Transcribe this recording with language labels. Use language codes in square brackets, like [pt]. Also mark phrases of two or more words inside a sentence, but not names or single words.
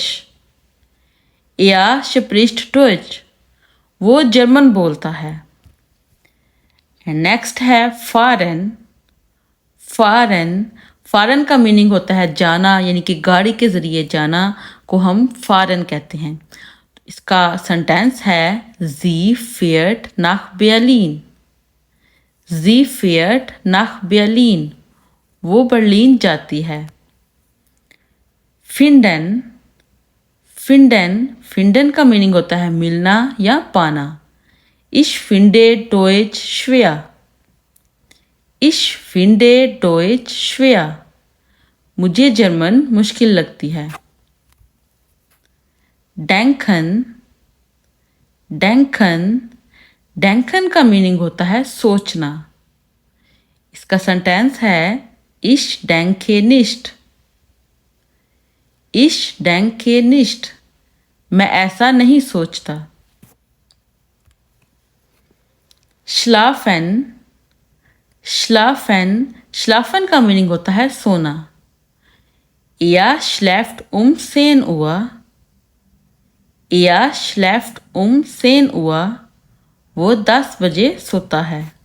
[de] Er spricht Deutsch, [hi] वो जर्मन बोलता है। नेक्स्ट है फॉरेन। [de] fahren fahren [hi] का मीनिंग होता है जाना, यानी कि गाड़ी के ज़रिए जाना को हम फॉरेन कहते हैं। इसका सेंटेंस है [de] Sie fährt nach Berlin। Sie fährt nach Berlin, [hi] वो बर्लिन जाती है। [de] finden finden finden [hi] का मीनिंग होता है मिलना या पाना। [de] Ich finde Deutsch schwer। Ich finde Deutsch schwer, [hi] मुझे जर्मन मुश्किल लगती है। [de] denken denken denken [hi] का मीनिंग होता है सोचना। इसका सेंटेंस है Ich denke nicht। [de] Ich denke nicht, [hi] मैं ऐसा नहीं सोचता। [de] schlafen schlafen schlafen [hi] का मीनिंग होता है सोना। [de] Er schläft um 10 Uhr। Er schläft um 10 Uhr, [hi] वो 10 बजे सोता है।